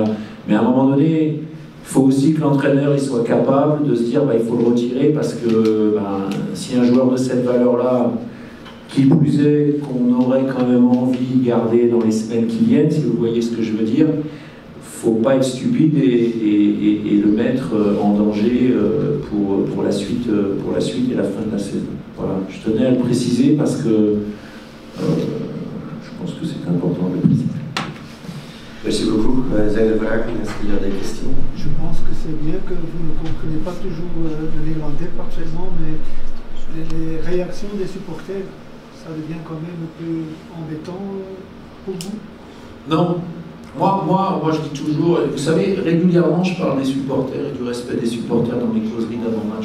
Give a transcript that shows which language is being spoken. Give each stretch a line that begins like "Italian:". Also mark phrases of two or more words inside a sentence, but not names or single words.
French: Mais à un moment donné, il faut aussi que l'entraîneur il soit capable de se dire il faut le retirer parce que si un joueur de cette valeur-là, qui plus est, qu'on aurait quand même envie de garder dans les semaines qui viennent, si vous voyez ce que je veux dire, faut pas être stupide et le mettre en danger pour la suite et la fin de la saison. Voilà, je tenais à le préciser parce que je pense que c'est important de le préciser. Merci beaucoup.
Dutch: Zijn er vragen?
French: Est-ce qu'il y a des questions? Je pense que c'est bien que vous ne comprenez pas toujours le néerlandais parfaitement, mais les réactions des supporters, ça devient quand même un peu embêtant pour vous? Non. Moi, je dis toujours, vous savez, régulièrement, je parle des supporters et du respect des supporters dans mes causeries d'avant-match.